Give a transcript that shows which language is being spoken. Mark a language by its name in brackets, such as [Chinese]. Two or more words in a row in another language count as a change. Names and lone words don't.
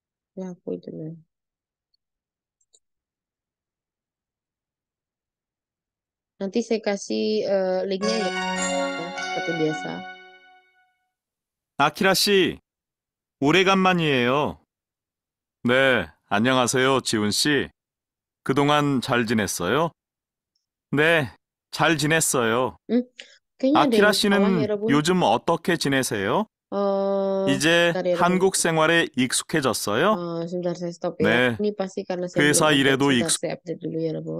[Indonesian] Ya, aku itu. Nah. Nanti saya kasih linknya ya, seperti biasa. [Korean] 아키라 씨, 오래간만이에요. 네, 안녕하세요, 지훈 씨. 그동안 잘 지냈어요? 네, 잘 지냈어요. [Indonesian] Hmm, kayaknya ada [Korean] 아키라 [Indonesian] yang salah ya, [Korean] 씨는 [Indonesian] Rabun. [Korean] 요즘 어떻게 지내세요? 이제 [Indonesian] Bentar ya, Rabun. [Korean] 한국 생활에 익숙해졌어요? [Indonesian] Sebentar saya stop ya. [Korean] 네, [Indonesian] Ini pasti karena saya belum [Korean] 회사 [Indonesian] update. [Korean] 일에도 [Indonesian] Sebentar saya update dulu ya, Rabun.